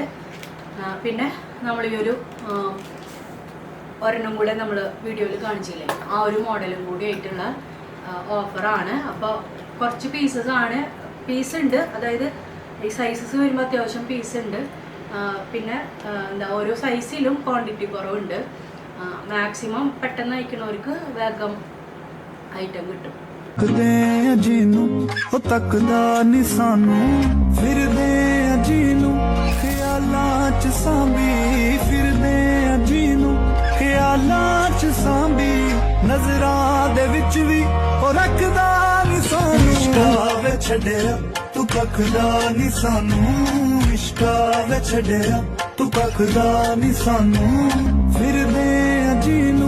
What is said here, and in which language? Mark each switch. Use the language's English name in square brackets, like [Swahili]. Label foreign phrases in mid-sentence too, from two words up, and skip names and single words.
[Malayalam] പിന്നെ നമ്മൾ ഈ ഒരു ഒരെണ്ണം കൂടെ നമ്മൾ വീഡിയോയിൽ കാണിച്ചില്ലേ, ആ ഒരു മോഡലും കൂടി ആയിട്ടുള്ള ഓഫറാണ്. അപ്പോൾ കുറച്ച് പീസ് ഉണ്ട്, അതായത് ഈ സൈസസ് വരുമ്പോൾ അത്യാവശ്യം പീസ് ഉണ്ട്. പിന്നെ എന്താ ഓരോ സൈസിലും ക്വാണ്ടിറ്റി കുറവുണ്ട്. മാക്സിമം പെട്ടെന്ന് അയക്കുന്നവർക്ക് വേഗം ഐറ്റം കിട്ടും. [Punjabi] ਨਜ਼ਰਾਂ ਦੇ ਵਿੱਚ ਵੀ ਉਹ ਰੱਖਦਾ ਨੀ ਸਾਨੂੰ, ਇਸ਼ਕਾ ਵੇ ਛੱਡਿਆ ਤੂੰ ਕੱਖਦਾ ਨੀ ਸਾਨੂੰ, ਇਸ਼ਕਾ ਵੇ ਛੱਡਿਆ ਤੂੰ ਕੱਖਦਾ ਨੀ ਸਾਨੂੰ, ਫਿਰਦੇ ਆ ਜੀ ਨੂੰ